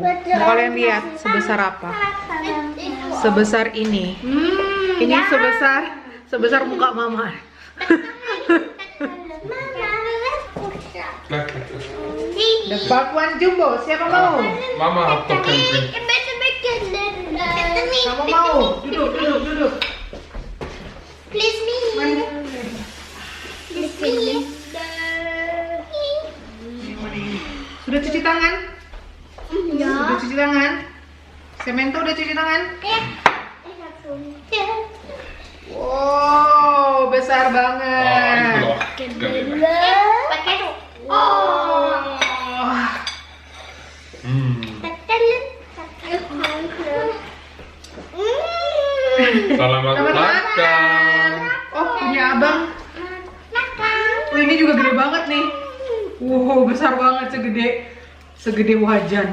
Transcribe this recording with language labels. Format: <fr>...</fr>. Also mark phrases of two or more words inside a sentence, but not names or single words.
<id>Mau kalian lihat sebesar apa? Sebesar ini. Ini sebesar muka mama. The bakwan jumbo. Siapa mau?</id> <sv>Mama har plockat en drink.</sv> <id>Kamu mau? Duduk.</id> <en>Please me. Please me.</en> <id>Sudah cuci tangan? Ya. Sudah cuci tangan? Semento udah cuci tangan? Wow, besar</id> <sv>Ja,</sv> <id>banget.</id> <sv>inte bra.</sv> <id>Pakai tuh. Oh. Selamat makan. Oh, punya abang. Oh, ini juga gede banget nih. Wow, besar banget, segede wajan.</id>